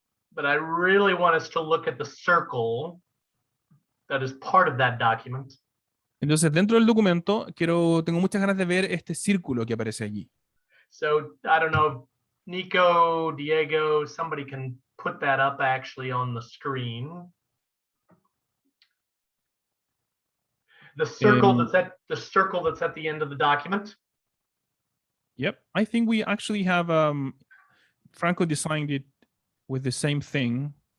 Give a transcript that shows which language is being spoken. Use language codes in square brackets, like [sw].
[en] But I really want us to look at the circle that is part of that document. [es] Entonces, dentro del documento, tengo muchas ganas de ver este círculo que aparece allí. [en] So I don't know, Nico, Diego, somebody can put that up actually on the screen. The circle that's at the end of the document. Yep, I think we actually have Franco designed it with the same thing.